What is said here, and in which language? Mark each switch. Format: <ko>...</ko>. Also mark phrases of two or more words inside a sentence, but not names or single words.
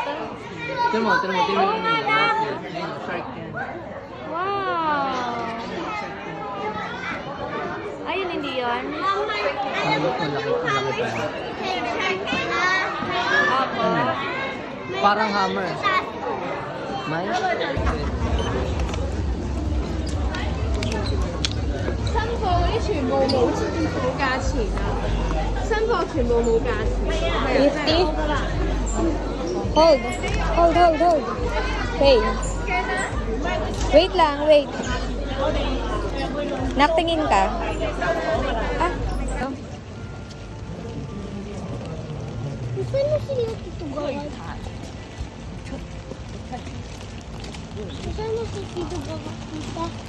<tl>Tignan mo. Tignan mo. Ayun, shark yan. Wow! Ayun, hindi yun. Malaki pa. Opo. Parang hammer. May?</tl> <yue>新鋪嗰啲全部冇價錢啊！新鋪全部冇價錢。</yue> <tl>50? Hold. Hold. Hey. Wait lang, wait. Naktingin ka? Ah. Oh. Saan mo sila tutugawin? Saan mo sila tutugawin kita?</tl>